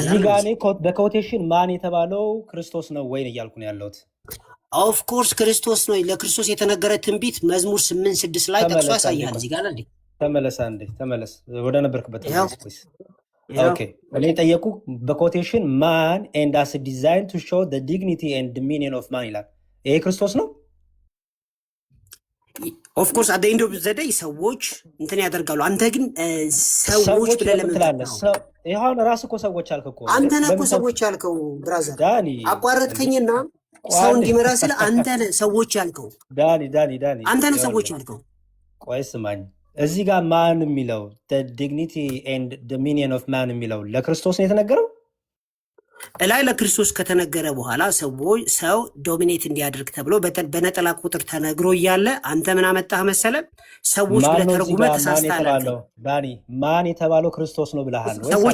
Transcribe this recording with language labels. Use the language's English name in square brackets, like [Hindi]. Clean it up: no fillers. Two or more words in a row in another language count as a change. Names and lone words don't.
[Amharic] እዚህ ጋር እኔ በኮቴሽን ማን የተባለው ክርስቶስ ነው ወይ ነው እያልኩ ነው ያለሁት። [English] of course [Amharic] ክርስቶስ ነው። ለክርስቶስ የተነገረ ትንቢት መዝሙር 8:6 ላይ ጠቅሶ ያሳያል። እዚህ ጋር እንዴ ተመለስ ወደ ነበርክበት ፕሊዝ። ኦኬ እኔ ጠየቁ በኮቴሽን ማን [English] and as designed to show the dignity and dominion of man [Amharic] ይላል። ይሄ ክርስቶስ ነው። [English] of course at the end of the day [Amharic] ሰዎች እንትን ያደርጋሉ። አንተ ግን ሰዎች ብለህ ለምን ይሁን ራስ እኮ ሰዎች አልክ እኮ አንተ ነህ እኮ ለምን ሰዎች ያልከው ብራዘር። ዳኒ አቋረጥከኝና ሰው ቋንዴ እንዲመራ ስለ አንተ ነህ ሰዎች ያልከው። ዳኒ አንተ ነህ ሰዎች ይኸውልህ ያልከው። ቆይ ስማኝ እዚህ ጋር ማን የሚለው [English] the dignity and dominion of man [Amharic] የሚለው ለክርስቶስ ነው የተነገረው እላይ ለክርስቶስ ከተነገረ በኋላ ሰው ዶሚኔት እንዲያደርግ ተብሎ በነጠላ ቁጥር ተነግሮ እያለ አንተ ምን አመጣህ መሰለ? ሰዎች ማን ብለህ ነው እዚህ ተርጉመህ ጋር ማን ተሳስተሃል አልከኝ። የተባለው ዳኒ ማን የተባለው ክርስቶስ ነው ብለሃል ወይስ ሰዎች